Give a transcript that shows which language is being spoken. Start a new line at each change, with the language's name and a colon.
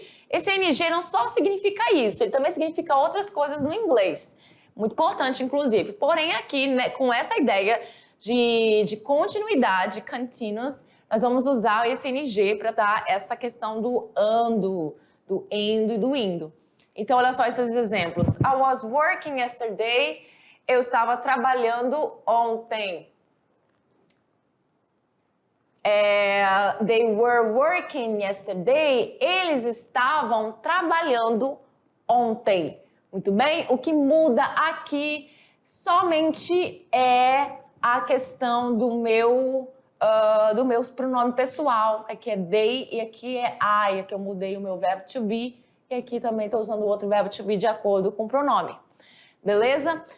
Portuguese: Esse ing não só significa isso, ele também significa outras coisas no inglês. Muito importante, inclusive. Porém, aqui, né, com essa ideia de continuidade, continuous, nós vamos usar esse ing para dar essa questão do ando, do endo e do indo. Então, olha só esses exemplos.
English: I was working yesterday.
Portuguese: Eu estava trabalhando ontem.
English: They were working yesterday.
Portuguese: Eles estavam trabalhando ontem. Muito bem? O que muda aqui somente é a questão do meu pronome pessoal. Aqui é they e aqui é I. Aqui eu mudei o meu verbo to be e aqui também estou usando o outro verbo to be de acordo com o pronome. Beleza?